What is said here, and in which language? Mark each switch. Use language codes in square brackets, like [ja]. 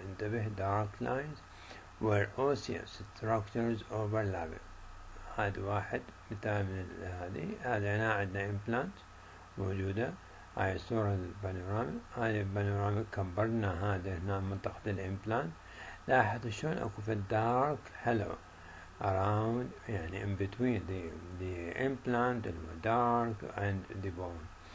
[ar] انتبه [en] dark lines where osseous structures overlapping. [ar] هذا واحد مثال من هذه هنا عندنا implant موجودة. هاي الصورة البانوراميك. هاي البانوراميك كبرنا هذا هنا منطقة الإمبلانت. لاحظ شلون أكو في الدارك هالو [en] around يعني in between the implant dark and the bone.